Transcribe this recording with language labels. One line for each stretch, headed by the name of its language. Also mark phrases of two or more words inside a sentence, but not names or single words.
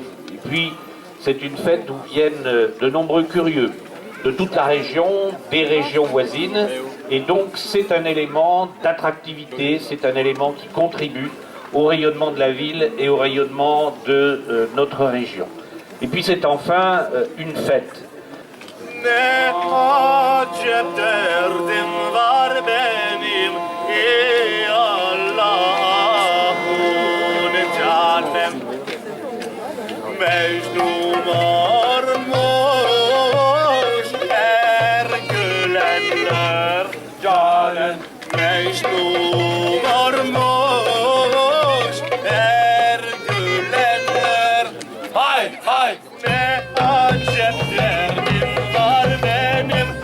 French: Et puis, c'est une fête où viennent de nombreux curieux de toute la région, des régions voisines. Et donc, c'est un élément d'attractivité, c'est un élément qui contribue au rayonnement de la ville et au rayonnement de notre région. Et puis, c'est enfin une fête.
Turkish: Ne acep derdim var benim ey Allah'un canım Mecnun olmuş her gülenler canım Mecnun olmuş her gülenler Hay hay ne acep derdim var benim